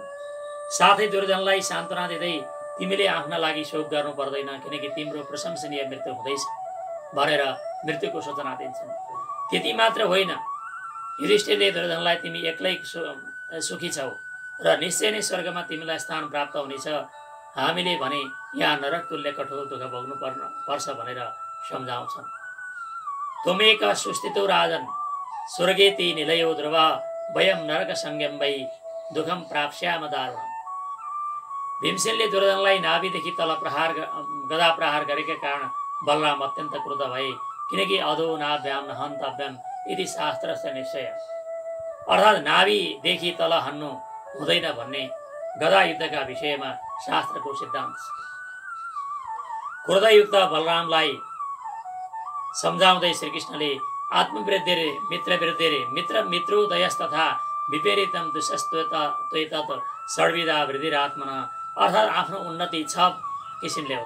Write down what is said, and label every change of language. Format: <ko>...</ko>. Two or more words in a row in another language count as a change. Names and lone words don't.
<ne>साथै दुर्योधनलाई सान्त्वना दिँदै तिमीले आफ्ना लागि शोक गर्नु पर्दैन, किनकि तिम्रो प्रशंसनीय मृत्यु हुँदैछ भनेर मृत्युको सूचना दिन्छन्। त्यति मात्र होइन, युधिष्ठिरले दुर्योधनलाई तिमी एक्लै सुखी छौ र निश्चय नै स्वर्गमा तिमीलाई स्थान प्राप्त हुनेछ, हामीले भने यहाँ नरक तुल्य कठोर दुःख भोग्नु पर्छ भनेर सम्झाउँछन्।</ne> <sa>त्वमेक सुस्थितो राजन स्वर्गेति निलयो ध्रुव वयम नरक संज्ञम वै दुःखम प्राप्स्याम दारुणम्।</sa> <ne>भीमसेनले दुर्योधनलाई नाभिदेखि तल गदा प्रहार गरेका कारण बलराम अत्यन्त क्रुद्ध भए, किनकि</ne> <sa>अधो नाभ्याम न हन्तव्यम यदि शास्त्रस्य निश्चय,</sa> <ne>अर्थात् नाभिदेखि तल हन्नु हुँदैन भन्ने गदा युद्धका विषयमा शास्त्रको सिद्धान्त छ। क्रोधयुक्त बलरामलाई सम्झाउँदै श्रीकृष्णले</ne> <sa>आत्मवृद्धि रे मित्रवृद्धि रे मित्र मित्रोदयस तथा विपरीतम दुष्टत्वैतत् षड्विधा वृद्धिरात्मना,</sa> <ne>अर्थात् आफ्नो उन्नति 6 किसिमले हुन्छ।</ne>